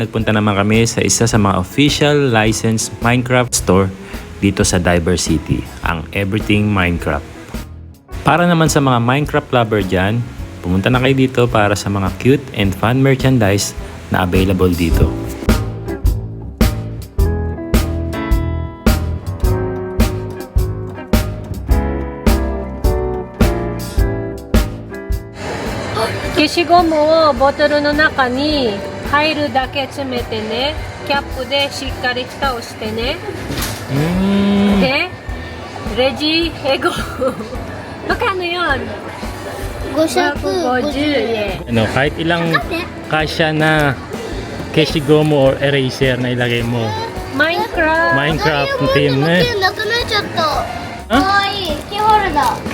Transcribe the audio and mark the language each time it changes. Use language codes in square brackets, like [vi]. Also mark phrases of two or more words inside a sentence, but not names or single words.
[tl] nagpunta naman kami sa isa sa mga [en] official licensed Minecraft store [tl] dito sa Diver City, ang Everything Minecraft. Para naman sa mga Minecraft lover dyan, pumunta na kayo dito para sa mga [en] cute and fun merchandise [tl] na available dito. [ja] 消しゴムをボトルの中に入るだけ詰めてね、キャップでしっかり蓋をしてね。で、レジエゴ [tl] magkano yun? 550 yen. Ano, kahit ilang kasya na keshigomo [en] or eraser [tl] na ilagay mo. Minecraft team na eh. [ja] なくなっちゃった。あかわいい。キーホルダー。